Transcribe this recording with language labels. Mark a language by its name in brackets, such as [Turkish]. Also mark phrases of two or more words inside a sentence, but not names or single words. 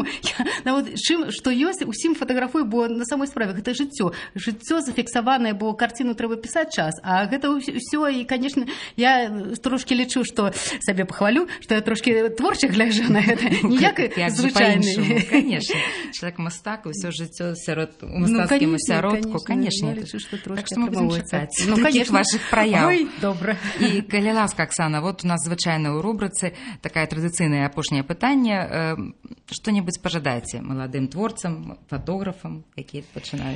[Belarusian] Чым, што ёсць, усім фатаграфую, бо на самой справе гэта жыццё. Жыццё зафіксаванае, бо карціну трэба пісаць час. А гэта ўсё, і, канешне, я трошкі лічу, што сабе пахвалю, што я трошкі творча гляджу на гэта. Ніяк звычайны. [Russian] Конечно. Человек мастак, и все [Belarusian] жыццё у мастацкім асяродку, [Russian] конечно. [Belarusian] Так што мы будзем чакаць такіх вашых праяў. Ой, добра. І калі ласка, Аксана, вот у нас звычайна ў рубрыцы такая традыцыйнае апошняе пытанне. Што-небудзь пажадайце маладым творцам, фотографам, якія пачынаюць?